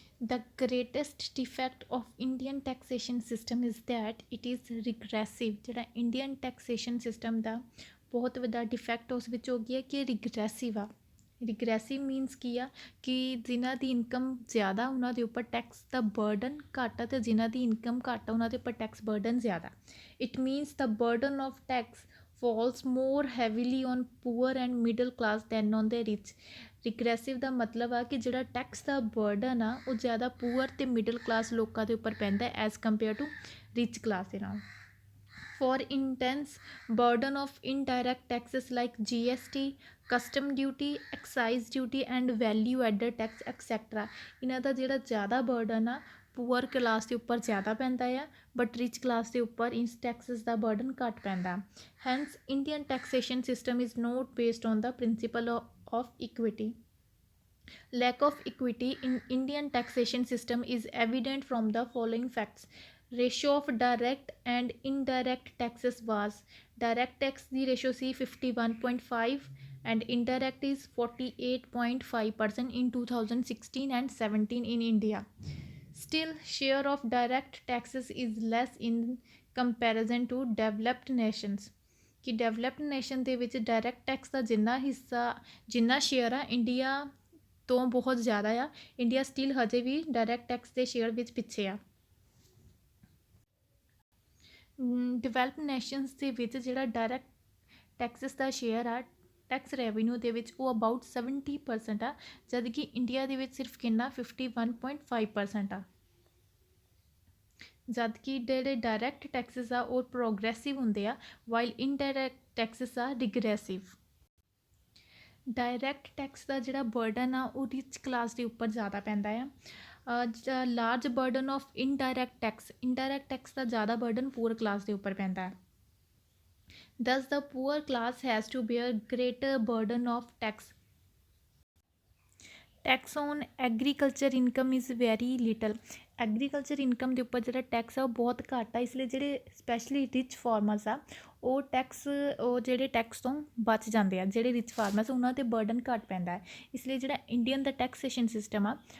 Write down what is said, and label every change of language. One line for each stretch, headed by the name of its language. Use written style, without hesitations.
English: The greatest defect of Indian taxation system is that it is regressive.
Punjabi: ਜਿਹੜਾ Indian taxation system ਦਾ ਬਹੁਤ ਵੱਡਾ defect ਉਸ ਵਿੱਚ ਹੋ ਗਿਆ ਕਿ ਰਿਗਰੈਸਿਵ ਆ। ਰਿਗਰੈਸਿਵ ਮੀਨਸ ਕੀ ਆ ਕਿ ਜਿਨ੍ਹਾਂ ਦੀ ਇਨਕਮ ਜ਼ਿਆਦਾ ਉਹਨਾਂ ਦੇ ਉੱਪਰ ਟੈਕਸ ਦਾ ਬਰਡਨ ਘੱਟ ਆ ਅਤੇ ਜਿਨ੍ਹਾਂ ਦੀ ਇਨਕਮ ਘੱਟ ਆ ਉਹਨਾਂ ਦੇ ਉੱਪਰ ਟੈਕਸ ਬਰਡਨ ਜ਼ਿਆਦਾ।
English: It means the burden of tax falls more heavily on poor and middle class than on the rich.
Punjabi: ਰਿਗਰੈਸਿਵ ਦਾ ਮਤਲਬ ਆ ਕਿ ਜਿਹੜਾ ਟੈਕਸ ਦਾ ਬਰਡਨ ਆ ਉਹ ਜ਼ਿਆਦਾ ਪੂਅਰ ਅਤੇ ਮਿਡਲ ਕਲਾਸ ਲੋਕਾਂ ਦੇ ਉੱਪਰ ਪੈਂਦਾ
English: as compare to rich class
Punjabi: ਦੇ ਨਾਲ।
English: For instance burden of indirect taxes like GST, custom duty, excise duty and value added tax etcetera.
Punjabi: ਇਹਨਾਂ ਦਾ ਜਿਹੜਾ ਜ਼ਿਆਦਾ ਬਰਡਨ ਆ ਪੂਅਰ ਕਲਾਸ ਦੇ ਉੱਪਰ ਜ਼ਿਆਦਾ ਪੈਂਦਾ ਆ, ਬਟ ਰਿਚ ਕਲਾਸ ਦੇ ਉੱਪਰ ਇਸ ਟੈਕਸਿਸ ਦਾ ਬਰਡਨ ਘੱਟ ਪੈਂਦਾ।
English: Hence Indian taxation system is not based on the principle of equity. Lack of equity in Indian taxation system is evident from the following facts. Ratio of direct and indirect taxes was, direct tax the ratio C 51.5 and indirect is 48.5% in 2016 and 17 in India. Still, share of direct taxes is less in comparison to developed nations.
Punjabi: ਕਿ developed nation ਦੇ ਵਿੱਚ direct tax ਦਾ ਜਿੰਨਾ share ਆ India ਤੋਂ ਬਹੁਤ ਜ਼ਿਆਦਾ ਆ। India still ਹਜੇ ਵੀ ਡਾਇਰੈਕਟ ਟੈਕਸ ਦੇ ਸ਼ੇਅਰ ਵਿੱਚ ਪਿੱਛੇ ਆ। ਡਿਵੈਲਪਡ ਨੇਸ਼ਨਸ ਦੇ ਵਿੱਚ ਜਿਹੜਾ ਡਾਇਰੈਕਟ ਟੈਕਸਿਸ ਦਾ ਸ਼ੇਅਰ ਆ ਟੈਕਸ ਰੈਵਨਿਊ ਦੇ ਵਿੱਚ ਉਹ ਅਬਾਊਟ 70% ਆ, ਜਦ ਕਿ ਇੰਡੀਆ ਦੇ ਵਿੱਚ ਸਿਰਫ ਕਿੰਨਾ 51.5% ਆ। ਜਦ ਕਿ ਜਿਹੜੇ ਡਾਇਰੈਕਟ ਟੈਕਸਿਸ ਆ ਉਹ ਪ੍ਰੋਗਰੈਸਿਵ ਹੁੰਦੇ ਆ ਵਾਈਲ ਇਨਡਾਇਰੈਕਟ ਟੈਕਸਿਸ ਆ ਰਿਗਰੈਸਿਵ। ਡਾਇਰੈਕਟ ਟੈਕਸ ਦਾ ਜਿਹੜਾ ਬਰਡਨ ਆ ਉਹ ਰਿਚ ਕਲਾਸ ਦੇ ਉੱਪਰ ਜ਼ਿਆਦਾ ਪੈਂਦਾ ਆ।
English: large burden of indirect tax
Punjabi: ਦਾ ਜ਼ਿਆਦਾ ਬਰਡਨ ਪੂਅਰ ਕਲਾਸ ਦੇ ਉੱਪਰ ਪੈਂਦਾ ਹੈ।
English: Thus the poor class has to bear greater burden of tax. Tax on agriculture income is very little.
Punjabi: Agriculture income ਦੇ ਉੱਪਰ ਜਿਹੜਾ ਟੈਕਸ ਆ ਉਹ ਬਹੁਤ ਘੱਟ ਆ, ਇਸ ਲਈ ਜਿਹੜੇ ਸਪੈਸ਼ਲੀ ਰਿਚ ਫਾਰਮਰਸ ਆ ਉਹ ਜਿਹੜੇ ਟੈਕਸ ਤੋਂ ਬਚ ਜਾਂਦੇ ਆ। ਜਿਹੜੇ ਰਿਚ ਫਾਰਮਰਸ ਉਹਨਾਂ 'ਤੇ ਬਰਡਨ ਘੱਟ ਪੈਂਦਾ ਹੈ, ਇਸ ਲਈ ਜਿਹੜਾ ਇੰਡੀਅਨ ਦਾ ਟੈਕਸੇਸ਼ਨ ਸਿਸਟਮ ਆ